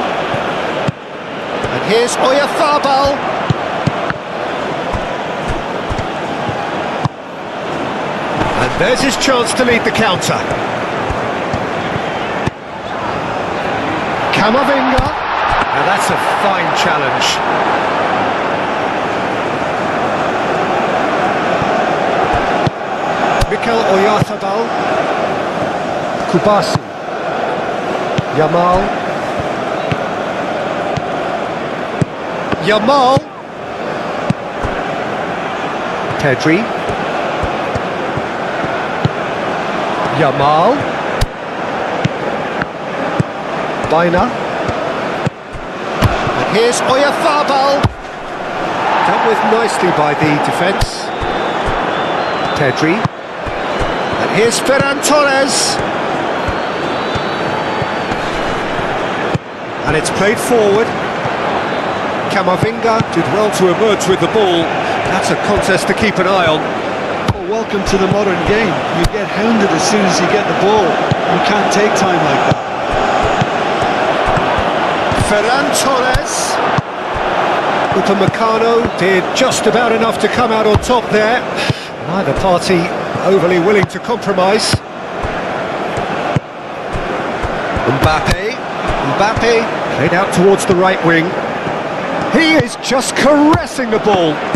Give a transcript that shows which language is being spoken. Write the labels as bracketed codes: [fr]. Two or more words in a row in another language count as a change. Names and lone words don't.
[en] And here's Oyarzabal. And there's his chance to lead the counter. Camavinga. Now that's a fine challenge. Mikel Oyarzabal. Kubasi. Yamal. Yamal. Pedri. Yamal. Baina. And here's Oyarzabal. Dealt with nicely by the defence. Pedri. And here's Ferran Torres. And it's played forward. Camavinga did well to emerge with the ball. That's a contest to keep an eye on. Well, welcome to the modern game. You get hounded as soon as you get the ball. You can't take time like that. Ferran Torres. Upamecano did just about enough to come out on top there. Neither party overly willing to compromise. Mbappe played out towards the right wing. He is just caressing the ball.